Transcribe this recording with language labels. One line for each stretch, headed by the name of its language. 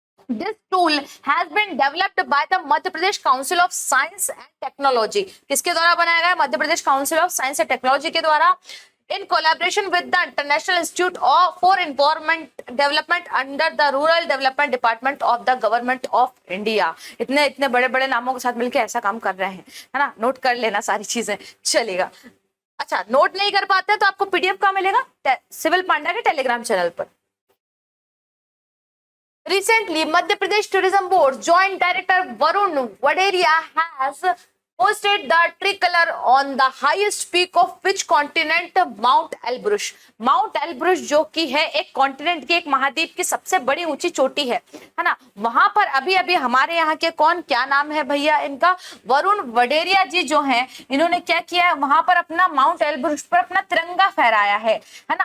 English: This tool has been developed by the Madhya Pradesh Council of Science and Technology.
Hindi: किसके द्वारा बनाया गया? Madhya Pradesh council of science and technology के द्वारा,
English: in collaboration with the International Institute for Environment Development under the Rural Development Department of the Government of India.
Hindi: इतने बड़े बड़े नामों के साथ मिलकर ऐसा काम कर रहे हैं, है ना. नोट कर लेना सारी चीजें. चलेगा. अच्छा, नोट नहीं कर पाते तो आपको पीडीएफ कहाँ मिलेगा? सिविल पांडा के टेलीग्राम चैनल पर.
English: Recently, Madhya Pradesh Tourism Board Joint Director Varun Waderia has posted the tricolour on the highest peak of which continent? Mount Elbrus.
Hindi: Mount Elbrus जो कि है एक कॉन्टिनेंट की, एक महाद्वीप की सबसे बड़ी ऊंची चोटी है ना. वहां पर अभी हमारे यहाँ के कौन, क्या नाम है भैया इनका? वरुण वडेरिया जी जो हैं, इन्होंने क्या किया है वहां पर? अपना माउंट एल्ब्रुस पर अपना तिरंगा फहराया है ना.